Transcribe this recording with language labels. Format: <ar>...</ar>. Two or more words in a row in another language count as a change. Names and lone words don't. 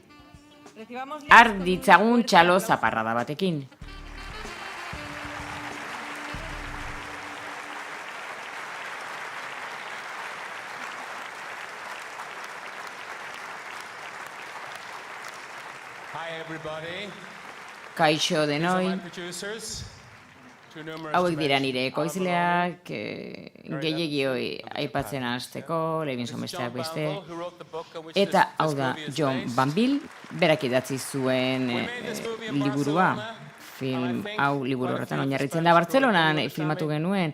<eu>Har ditzagun txalo zaparrada batekin.</eu> <en>Hi everybody.</en> <eu>Kaixo denoi.</eu> <en>These are my producers. Too numerous</en> <eu>Hauek</eu> <en>to</en> <eu>dira</eu> <en>mention.</en> <eu>nire ekoizleak, gehiagioi aipatzen hasteko, Levinson besteak beste. Eta hau da John Van Bill, berak idatzi zuen liburua. Film hau liburu horretan oinarritzen da Bartzelonan filmatu genuen.</eu>